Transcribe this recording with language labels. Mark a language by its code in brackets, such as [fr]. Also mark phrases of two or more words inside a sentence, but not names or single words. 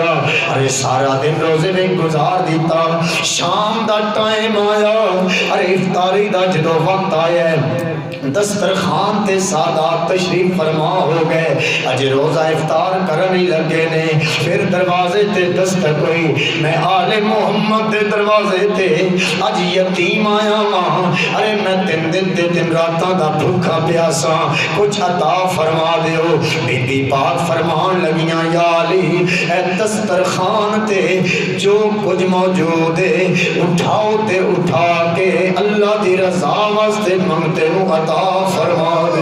[pa] ارے سارا دن روزے میں گزار دیتا، شام دا ٹائم آیا، ارے افطاری دا جدو وقت آیا دسترخوان تے سادات تشریف فرما ہو گئے، اج روزہ افطار کرنے لگے نے۔ پھر دروازے تے دستک ہوئی، میں آل محمد دے دروازے تے اج یتیم آیا ماں، ارے میں تین دن تے تین راتاں دا بھوکا پیاسا کچھ عطا فرما دیو۔ بی بی پاک فرمان لگیاں یا علی اے دسترخوان تے جو کچھ موجود ہے اٹھاؤ تے اٹھا کے اللہ دی رضا واسطے منگتے نو عطا فرما دے۔